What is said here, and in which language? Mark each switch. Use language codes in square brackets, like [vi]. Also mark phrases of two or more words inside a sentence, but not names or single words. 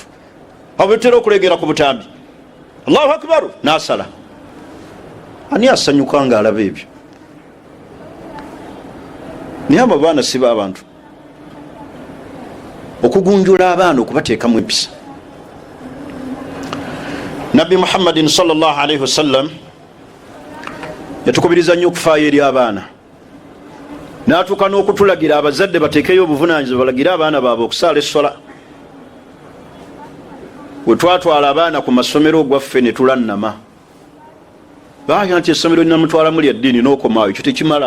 [lg] Abo betera okulegera ku butambi [ar] الله أكبر [lg] nasala. Ani asanyuka nga alaba ebyo? Naye abo abaana si b'abantu. Okugunjula abaana okubateekamu empisa. Nabbi Muhammadin [ar] صلى الله عليه وسلم [lg] yatukubiriza nnyo okufaayo eri abaana, n'atuuka n'okutulagira abazadde bateekeyo obuvunaanyizibwa, balagire abaana baabwe okusaala essola. Bwe twatwala abaana ku masomero gwaffe ne tulannama, baaya nti essomero linamutwalamu lya ddiini n'okomaayo, ekyo tekimala.